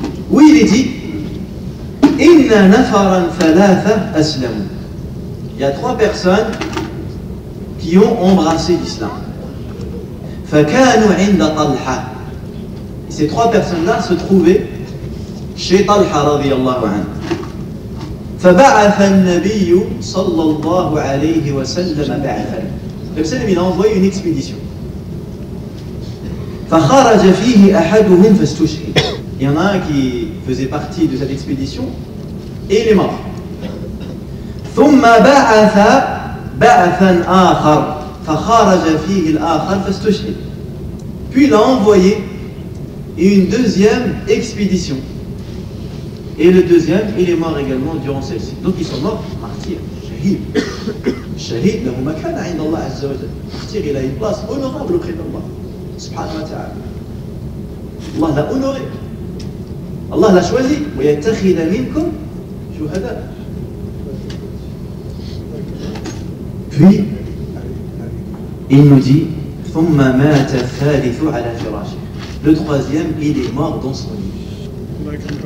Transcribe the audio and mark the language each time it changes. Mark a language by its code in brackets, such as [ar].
[fr] Où il est dit [ar] Inna nafaran thalatha aslamu. [fr] Il y a 3 personnes qui ont embrassé l'islam. [ar] Fakanu inda Talha. [fr] Ces 3 personnes-là se trouvaient chez Talha radiyallahu anhu. [ar] فبعث النبي صلى الله عليه وسلم بعثا. [fr] Le prophète il a envoyé une expédition. [ar] فخرج فيه أحدهم فاستشهد. [fr] Il y en a un qui faisait partie de cette expédition et il est mort. [ar] ثم بعث بعثا آخر فخرج فيه الآخر فاستشهد. [fr] Puis il a envoyé une deuxième expédition. Et le deuxième, il est mort également durant celle-ci. Donc ils sont morts martyrs, shahid. [ar] Shahid, lahu makana inda Allah azza wa jalla. [fr] Martyr, il a une place honorable auprès d'Allah, subhanahu wa ta'ala. Allah l'a honoré. Allah l'a choisi. [ar] وَيَتَّخِذَ مِنْكُمْ شُهَدَاءَ. [fr] Puis, il nous dit [ar] ثُمَّ مَاتَ الثَّالِثُ عَلَى فِرَاشِهِ. [fr] Le troisième, il est mort dans son lit.